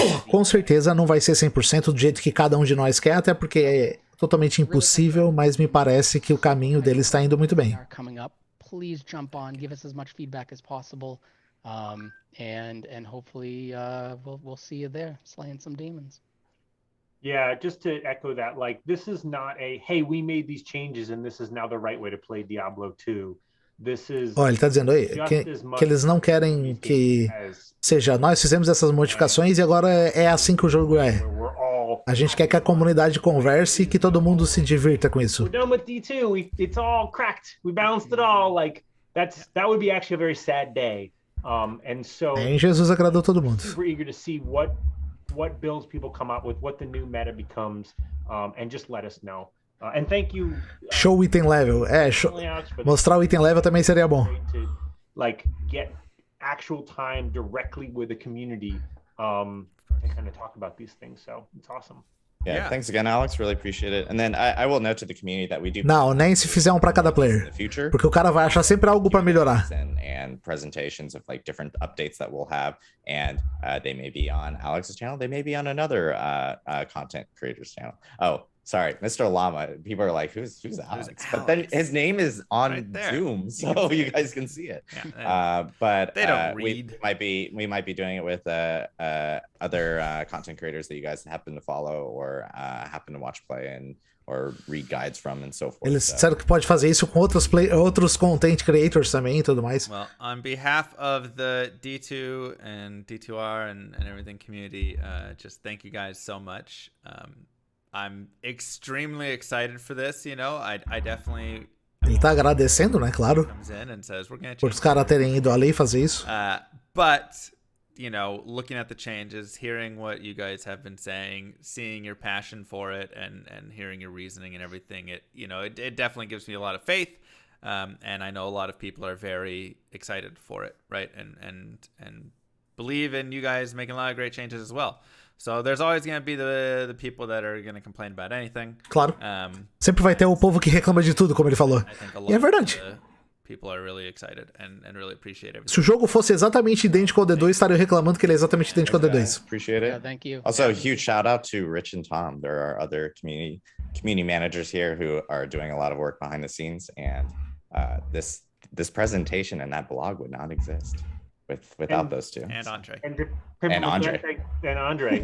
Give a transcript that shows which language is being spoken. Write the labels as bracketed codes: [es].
[pt] Com certeza não vai ser 100% do jeito que cada um de nós quer, até porque é totalmente impossível, mas me parece que o caminho deles está indo muito bem. [en] Please jump on, give us as much feedback as possible, and hopefully we'll see you there slaying some demons. Yeah, just to echo that, like, this is not hey, we made these changes and this is now the right way to play Diablo 2. This is. [pt] Ó, ele tá dizendo aí que eles não querem que seja, nós fizemos essas modificações e agora é assim que o jogo é. A gente quer que a comunidade converse e que todo mundo se divirta com isso. [en] We're done with D2. It's all cracked. We balanced it all. Like, that would be actually a very sad day. And so. [pt] Nem Jesus agradou todo mundo. [en] Super eager to see what builds people come up with, what the new meta becomes, and just let us know. And thank you. [pt] Show o item level. Mostrar o item level também seria bom. [en] To, like, get actual time directly with the community and kind of talk about these things. So it's awesome. Yeah, thanks again, Alex. Really appreciate it. And then I will note to the community that we do. [pt] Não, nem se fizer um para cada player. Porque o cara vai achar sempre algo para melhorar. [en] And presentations of like different updates that we'll have, and they may be on Alex's channel. They may be on another content creator's channel. Oh, sorry, MrLLama. People are like, who's Alex? But then his name is on right Zoom, so you guys can see it. But they don't read. We might be doing it with other content creators that you guys happen to follow or happen to watch play and or read guides from and so forth. [pt] Eles disseram que pode fazer isso com outros content creators também e tudo mais. [en] Well, on behalf of the D2 and D2R and everything community, just thank you guys so much. I'm extremely excited for this, I definitely. [pt] Ele tá agradecendo, né? Claro. [en] Comes in and says, we're gonna [pt] por os caras terem ido ali fazer isso. [en] But, looking at the changes, hearing what you guys have been saying, seeing your passion for it, and hearing your reasoning and everything, it definitely gives me a lot of faith. And I know a lot of people are very excited for it, right? And believe in you guys making a lot of great changes as well. So there's always going to be the people that are going to complain about anything. [pt] Claro. Sempre vai ter o povo que reclama de tudo, como ele falou. E é verdade. [en] people are really excited and really appreciate everything. [pt] Se o jogo fosse exatamente idêntico ao D2, estaria reclamando que ele é exatamente idêntico ao D2. [en] Appreciate it. Yeah, thank you. Also, a huge shout out to Rich and Tom. There are other community managers here who are doing a lot of work behind the scenes, and this presentation and that blog would not exist without those two. And Andre. And Andre. And Andre.